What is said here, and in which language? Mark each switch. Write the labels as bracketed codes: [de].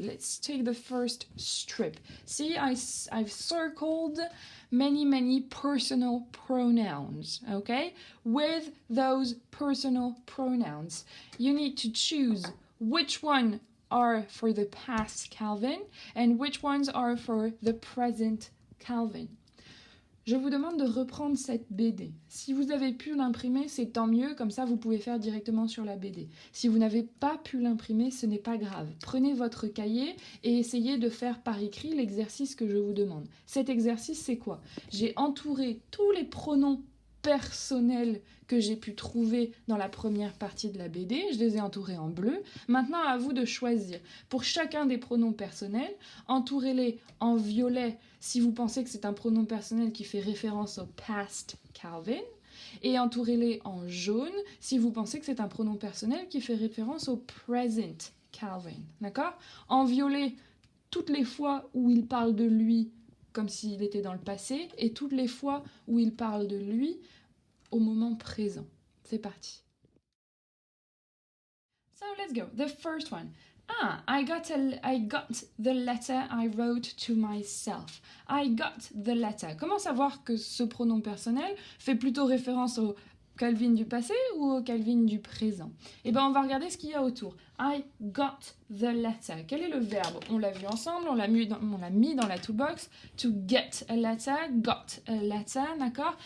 [en] Let's take the first strip. See, I've circled many personal pronouns, okay? With those personal pronouns, you need to choose which one are for the past Calvin and which ones are for the present Calvin. [fr] Je vous demande de reprendre cette BD. Si vous avez pu l'imprimer, c'est tant mieux, comme ça vous pouvez faire directement sur la BD. Si vous n'avez pas pu l'imprimer, ce n'est pas grave. Prenez votre cahier et essayez de faire par écrit l'exercice que je vous demande. Cet exercice, c'est quoi? J'ai entouré tous les pronoms personnels que j'ai pu trouver dans la première partie de la BD, je les ai entourés en bleu. Maintenant, à vous de choisir. Pour chacun des pronoms personnels, entourez-les en violet si vous pensez que c'est un pronom personnel qui fait référence au past Calvin, et entourez-les en jaune si vous pensez que c'est un pronom personnel qui fait référence au present Calvin. D'accord? En violet, toutes les fois où il parle de lui comme s'il était dans le passé, et toutes les fois où il parle de lui au moment présent. C'est parti. [en] So let's go. The first one. I got the letter I wrote to myself. I got the letter. [fr] Comment savoir que ce pronom personnel fait plutôt référence au Calvin du passé ou au Calvin du présent? Eh bien, on va regarder ce qu'il y a autour. [en] I got the letter. [fr] Quel est le verbe? On l'a vu ensemble, on l'a mis dans la toolbox. [en] To get a letter, got a letter, [fr] d'accord?